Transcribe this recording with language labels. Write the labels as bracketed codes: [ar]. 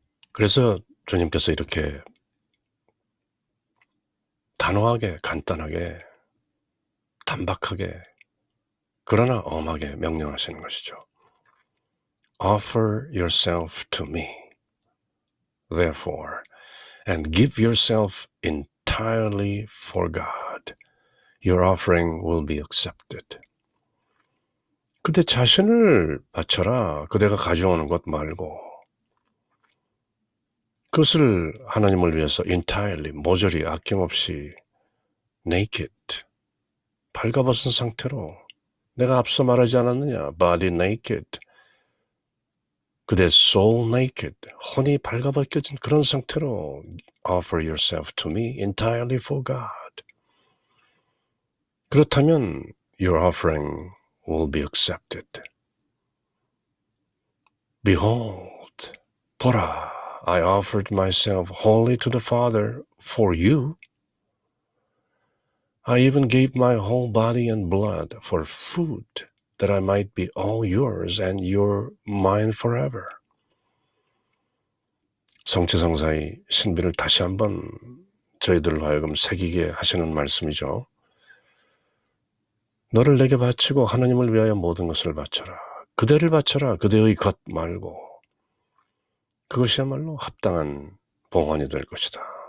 [ko] 그래서 주님께서 이렇게 단호하게, 간단하게, 단박하게, 그러나 엄하게 명령하시는 것이죠. [en] Offer yourself to me, therefore, and give yourself entirely for God. Your offering will be accepted. [ko] 그대 자신을 바쳐라. 그대가 가져오는 것 말고. 그것을 하나님을 위해서 [en] entirely, [ko] 모조리 아낌없이 [en] naked, [ko] 발가벗은 상태로 내가 앞서 말하지 않았느냐? [en] body naked, [ko] 그대 [en] soul naked, [ko] 혼이 발가벗겨진 그런 상태로 [en] offer yourself to me entirely for God. [ko] 그렇다면 [en] your offering will be accepted. Behold, [ko] 보라, [en] I offered myself wholly to the Father for you. I even gave my whole body and blood for food, that I might be all yours and you're mine forever. [ko] 성취성사의 신비를 다시 한번 저희들로 하여금 새기게 하시는 말씀이죠. 너를 내게 바치고 하나님을 위하여 모든 것을 바쳐라. 그대를 바쳐라. 그대의 것 말고. 그것이야말로 합당한 봉헌이 될 것이다.